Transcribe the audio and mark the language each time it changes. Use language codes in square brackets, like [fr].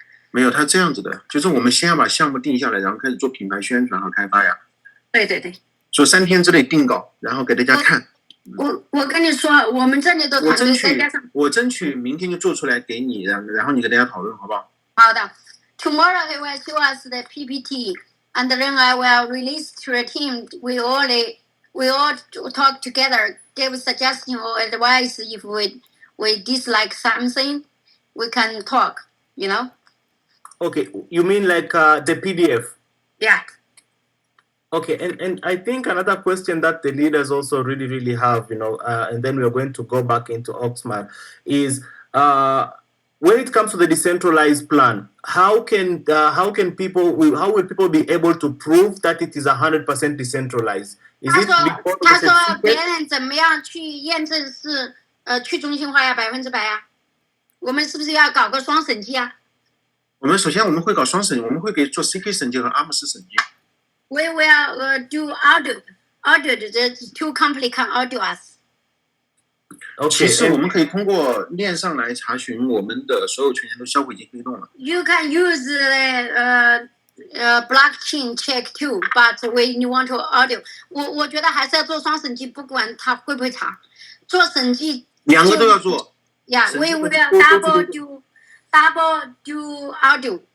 [zh] 没有，他这样子的，就是我们先要把项目定下来，然后开始做品牌宣传和开发呀。对对对。说3天之内定稿，然后给大家看。我跟你说，我们这里的团队再加上我争取明天就做出来给你，然后你给大家讨论，好不好？好的。 [en] Tomorrow he will show us the PPT, and then I will release to the team. We all talk together, give suggestion or advice. If we dislike something, we can talk. You know. Okay, you mean like the PDF? Yeah. Okay, and I think another question that the leaders also really have, and then we're going to go back into Oaksmart, is when it comes to the decentralized plan, how will people be able to prove that it is 100% decentralized? Is it because [zh] 他说别人怎么样去验证是去中心化呀100%呀？我们是不是要搞个双审计啊？我们首先会搞双审，我们会给做 CK 审计和阿姆斯审计。 [en] We will do audit. The two companies can audit us. Okay. [zh] 其实我们可以通过链上来查询我们的所有权限都销毁及黑洞了。 [en] You can use the blockchain check too, but when you want to audit, [zh] 我觉得还是要做双审计，不管他会不会查，做审计 2个都要做。 [en] Yeah, we will double do audit.